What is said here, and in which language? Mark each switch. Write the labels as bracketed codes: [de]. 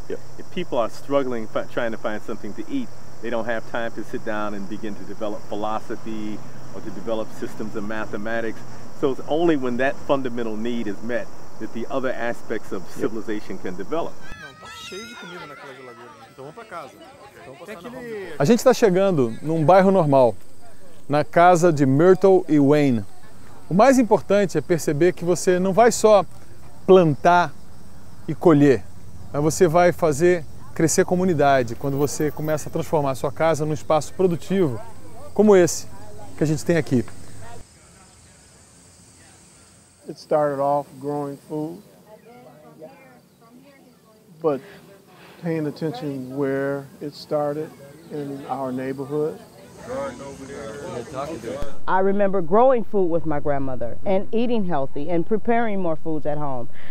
[en] If people are struggling trying to find something to eat, they don't have time to sit down and begin to develop philosophy or to develop systems of mathematics. So it's only when that fundamental need is met that the other aspects of civilization can develop. [pt] A gente está chegando num bairro normal, na casa de Myrtle e Wayne. O mais importante é perceber que você não vai só plantar e colher, mas você vai fazer crescer comunidade quando você começa a transformar a sua casa num espaço produtivo, como esse que a gente tem aqui. [en] It started off growing food, but paying attention where it started in our neighborhood I remember growing food with my grandmother and eating healthy and preparing more foods at home.